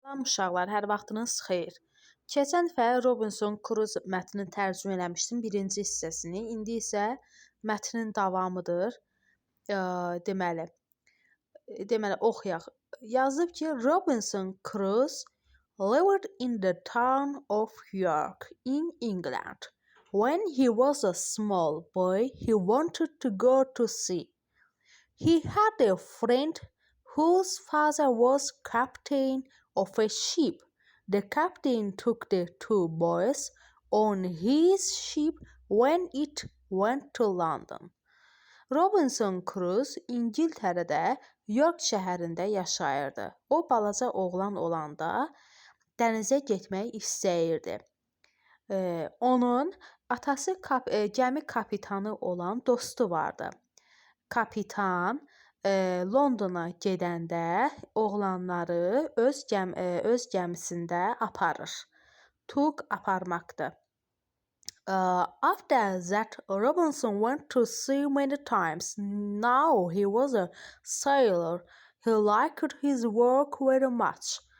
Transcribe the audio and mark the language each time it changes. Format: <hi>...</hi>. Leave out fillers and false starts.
<az>Salam uşaqlar, hər vaxtınız xeyir. Keçən dəfə Robinson Crusoe mətnini tərcümə eləmişdim, birinci hissəsini. İndi isə mətnin davamıdır. Deməli, oxuyaq. Yazıb ki,</az> <en>Robinson Crusoe lived in the town of York in England. When he was a small boy, he wanted to go to sea. He had a friend whose father was captain of a ship. The captain took the two boys on his ship when it went to London.</en> <az>Robinson Crusoe İngiltərədə York şəhərində yaşayırdı. O balaca oğlan olanda dənizə getmək istəyirdi. Onun atası gəmi kapitanı olan dostu vardı. Kapitan Londona gedəndə oğlanları öz gəmisində aparır. Took aparmaqdır.</az> <en>After that, Robinson went to sea many times. Now he was a sailor. He liked his work very much.</en>